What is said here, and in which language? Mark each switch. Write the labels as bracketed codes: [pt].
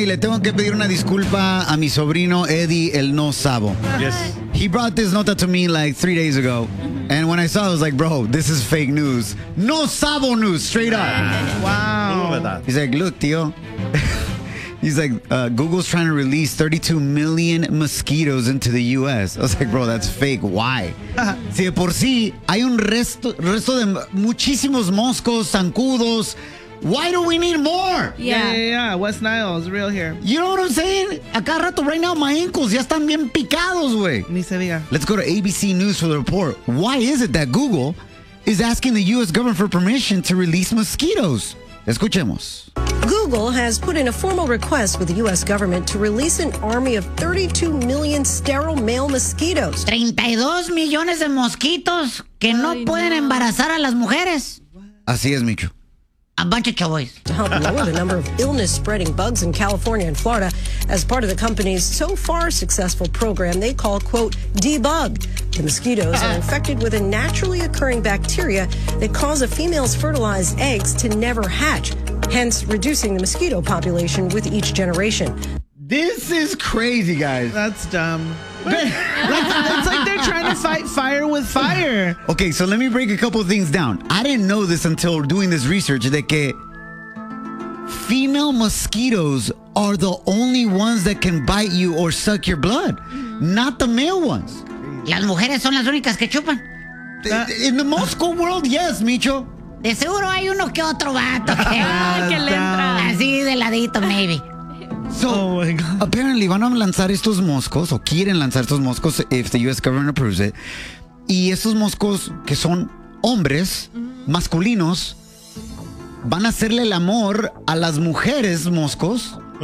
[es] Y le tengo que pedir una disculpa a mi sobrino Eddie, el no sabo. [en] Yes. He brought this nota to me like 3 days ago. And when I saw it, I was like, bro, this is fake news. No sabo news, straight up. Wow. He's like, look, tío. He's like, Google's trying to release 32 million mosquitoes into the U.S. I was like, bro, that's fake. Why? [es] Si de por sí, hay un resto de muchísimos moscos, zancudos. [en] Why do we need more? Yeah. West Nile is real here. You know what I'm saying? [es] Acá rato, [en] right now, my ankles [es] ya están bien picados, güey. Ni se diga. [en] Let's go to ABC News for the report. Why is it that Google is asking the U.S. government for permission to release mosquitoes? [es] Escuchemos. [en] Google has put in a formal request with the U.S. government to release an army of 32 million sterile male mosquitoes. [es] 32 millones de mosquitos que no pueden embarazar a las mujeres. Así es, Micho. [en] A bunch of chavos. To help lower the number of illness-spreading bugs in California and Florida as part of the company's so far successful program they call, quote, debug. The mosquitoes are infected with a naturally occurring bacteria that cause a female's fertilized eggs to never hatch, hence reducing the mosquito population with each generation. This is crazy, guys. That's dumb. It's like they're trying to fight fire with fire. Okay, so let me break a couple of things down. I didn't know this until doing this research, [es] de que [en] female mosquitoes are the only ones that can bite you or suck your blood, not the male ones. [es] Las mujeres son las únicas que chupan. [en] In the Moscow world, yes, Micho. [es] De seguro hay uno que otro vato que le entra. Así de ladito, [en] maybe. So, oh my God. Apparently, [es] van a lanzar estos moscos, [en] o quieren lanzar estos moscos, if the U.S. government approves it. [es] Y estos moscos, que son hombres, masculinos, van a hacerle el amor a las mujeres moscos.